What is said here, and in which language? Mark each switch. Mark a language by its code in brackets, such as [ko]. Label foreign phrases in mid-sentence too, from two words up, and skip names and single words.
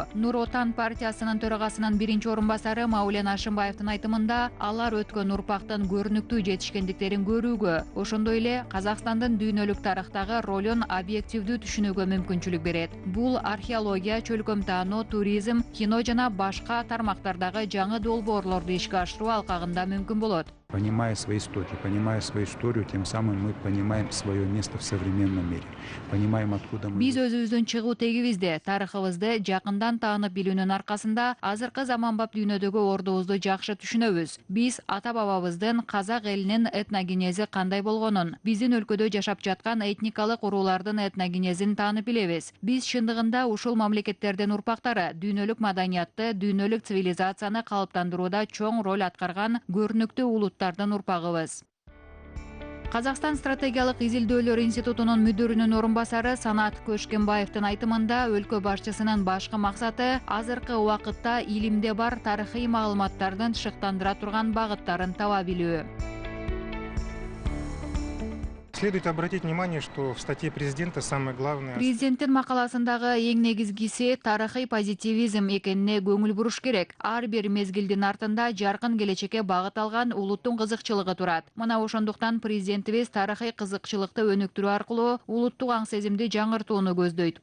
[ky] Нур Отан партиясынын төрагасынын биринчи орун басары Маулен Ашимбаевдин айтымында, алар өткөн урпактын көрүнүктүү жетишкендиктерин көрүүгө, ошондой эле Казакстандын дүйнөлүк тарыхтагы ролун объективдүү түшүнүүгө мүмкүнчүлүк берет. Бул археология, чөлкөм таануу, туризм, кино жана башка тармактардагы жаңы долбоорлорду ишке ашыруу алкагында мүмкүн болот. [ru] Понимая свои истоки, понимая свою историю, тем самым мы понимаем свое место в современном мире. Понимаем, откуда мы... [ky] Биз өзүбүздүн чыгуу тегибизди, тарыхыбызды жакындан таанып билүүнүн аркасында азыркы заманбап дүйнөдөгү ордубузду жакшы түшүнөбүз. Биз ата-бабабыздын, казак элинин этногенези кандай болгонун, биздин өлкөдө жашап жаткан этникалык уруулардын этногенезин таанып билебиз. Биз чындыгында ушул мамлекеттердин урпактары, дүйнөлүк маданиятты, дүйнөлүк цивилизацияны калыптандырууда чоң роль аткарган көрүнүктүү улуттардын урпагыбыз. Казакстан стратегиялык изилдөөлөр институтунун мүдүрүнүн орун басары Санат Көшкенбаевдин айтымында, өлкө башчысынын башкы максаты азыркы убакытта илимде бар тарыхый маалыматтардын шыктандыра турган багыттарын таба билүү. [ru] Следует обратить внимание, что в статье президента самое главное... [ky] Президенттин макаласындагы эң негизгиси тарыхый позитивизм экенине көңүл буруш керек. Ар бир мезгилдин артында жаркын келечекке багыт алган улуттун кызыкчылыгы турат. Мына ошондуктан президентибиз тарыхый кызыкчылыкты өнүктүрүү аркылуу улуттук аң сезимди жаңыртууну көздөйт.